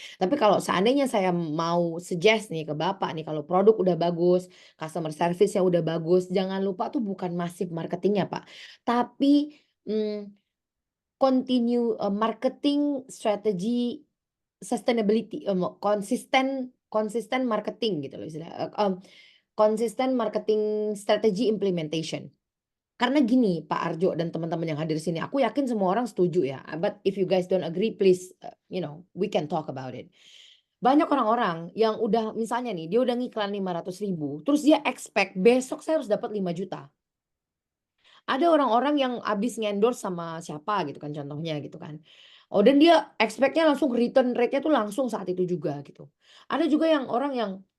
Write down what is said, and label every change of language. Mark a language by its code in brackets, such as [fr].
[id] Tapi kalau seandainya saya mau suggest nih ke Bapak nih, kalau produk udah bagus, customer service-nya udah bagus, jangan lupa tuh bukan massive marketingnya Pak, tapi [en] continue marketing strategy sustainability, [id] konsisten marketing gitu loh istilahnya. [en] Konsisten marketing strategy implementation. [id] Karena gini Pak Arjo dan teman-teman yang hadir sini, aku yakin semua orang setuju ya. [en] But if you guys don't agree, please, we can talk about it. [id] Banyak orang-orang yang udah misalnya nih, dia udah ngiklan 500.000, terus dia expect besok saya harus dapat 5 juta. Ada orang-orang yang habis ngendorse sama siapa gitu kan contohnya gitu kan. Oh, dan dia expect-nya langsung return rate-nya tuh langsung saat itu juga gitu. Ada juga yang orang yang